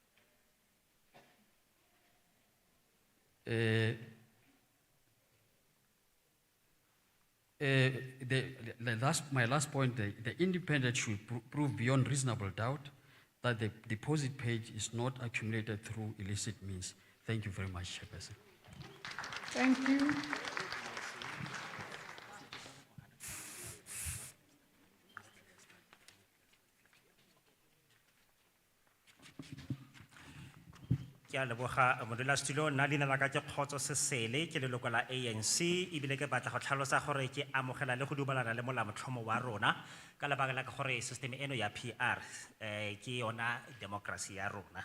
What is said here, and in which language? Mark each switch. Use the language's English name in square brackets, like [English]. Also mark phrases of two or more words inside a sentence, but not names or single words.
[English] My last point, the independent should prove beyond reasonable doubt that the deposit page is not accumulated through illicit means. Thank you very much, Chairperson. Thank you. [Tswana] Ke a leboga modulasetulo nna leina la ka ke Kgotso Sesele ke leloko la ANC ebile ke batla go tlhalosa gore ke amogela le go dumelana le molaotlhomo wa rona ka lebaka la gore system eno ya PR ke yona democracy ya rona.